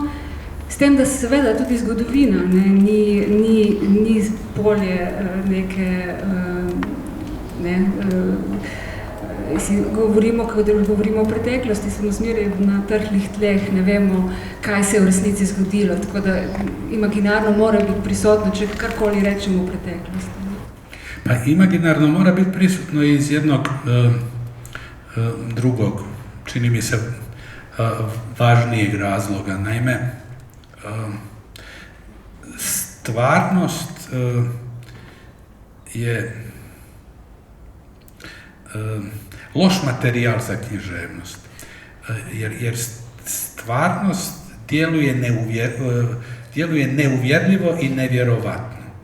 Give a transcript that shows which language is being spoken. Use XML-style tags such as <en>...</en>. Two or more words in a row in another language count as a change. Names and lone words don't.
<sl>S tem, da seveda tudi zgodovina ni polje neke, govorimo o preteklosti, smo zmeraj na trhlih tleh, ne vemo, kaj se je v resnici zgodilo, tako da imaginarno mora biti prisotno, če karkoli rečemo o preteklosti.</sl> <bs>Pa imaginarno mora biti prisutno iz jednog drugog, čini mi se, važnijeg razloga. Naime, stvarnost je loš materijal za književnost, jer stvarnost djeluje neuvjerljivo i nevjerovatno.</bs>